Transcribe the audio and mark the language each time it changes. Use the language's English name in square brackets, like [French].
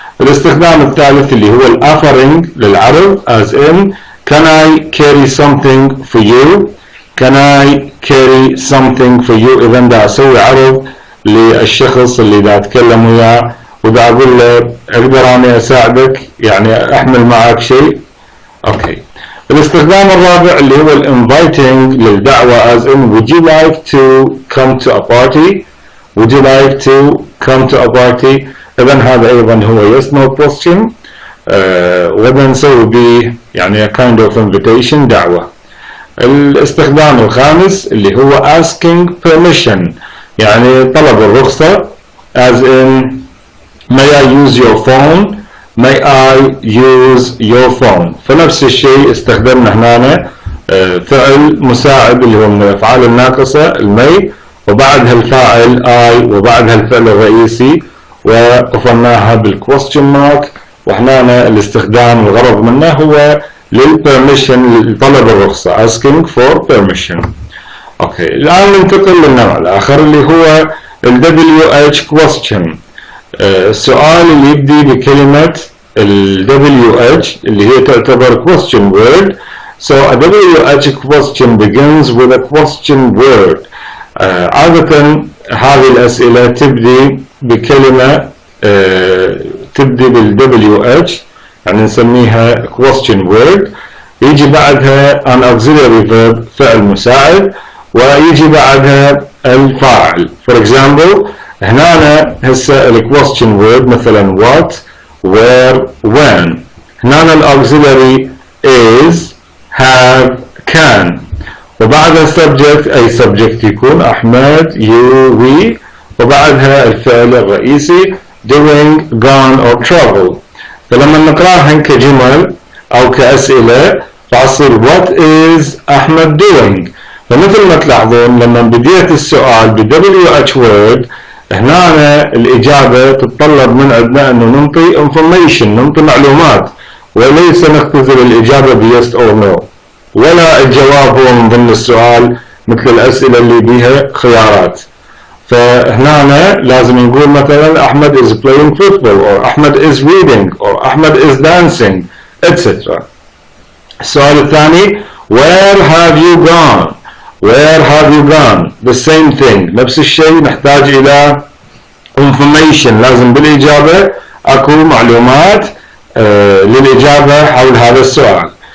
[Arabic] الاستخدام الثالث اللي هو offering للعرض [English] as in can I carry something for you؟ [Arabic] can I carry something for you؟ إذا دا أسوي عرض للشخص اللي دا أتكلم وياه ودا أقول له أقدر أنا أساعدك، يعني أحمل معك شيء. أوكي. الاستخدام الرابع اللي هو inviting للدعوة [English] as in would you like to come to a party؟ [Arabic] would you like to come to a party؟ إذا هذا أيضا هو yes no question، وإذا نسوي به يعني [English] a kind of invitation [Arabic] دعوة. الاستخدام الخامس اللي هو [English] asking permission، [Arabic] يعني طلب الرخصة [English] as in may I use your phone؟ [Arabic] may I use your phone؟ فنفس الشيء استخدمنا هنا فعل مساعد اللي هو من الأفعال الناقصة المي، وبعدها الفاعل I، وبعدها الفعل الرئيسي، وقفلناها بالquestion mark. وهنا الاستخدام الغرض منه هو للpermission لطلب الرخصة [English] asking for permission. [Arabic] اوكي، الآن ننتقل للنوع الآخر اللي هو WH question. السؤال اللي يبدي بكلمة WH اللي هي تعتبر question word. [English] So a WH question begins with a question word. [Arabic] عادة هذه الأسئلة تبدي بكلمة تبدي WH، يعني نسميها question word، يجي بعدها [English] an auxiliary verb [Arabic] فعل مساعد، ويجي بعدها الفاعل. [English] For example [Arabic] هنا هسه ال question word مثلا what where when. هنا ال auxiliary is have can، وبعدها subject أي subject يكون أحمد you we، وبعدها الفعل الرئيسي doing gone or travel. فلما نقراها كجمل أو كأسئلة راح تصير what is أحمد doing. فمثل ما تلاحظون لما بديت السؤال ب WH word هنا الإجابة تتطلب من عندنا أنه ننطي information، ننطي معلومات، وليس نختزل الإجابة ب yes or no، ولا الجواب هو من ضمن السؤال مثل الأسئلة اللي بيها خيارات. فهنا لازم نقول مثلا [English] Ahmed is playing football or Ahmed is reading or Ahmed is dancing etc. [Arabic] السؤال الثاني [English] where have you gone؟ [Arabic] where have you gone؟ [English] the same thing، [Arabic] نفس الشيء، نحتاج إلى information، لازم بالإجابة أكو معلومات للإجابة حول هذا السؤال.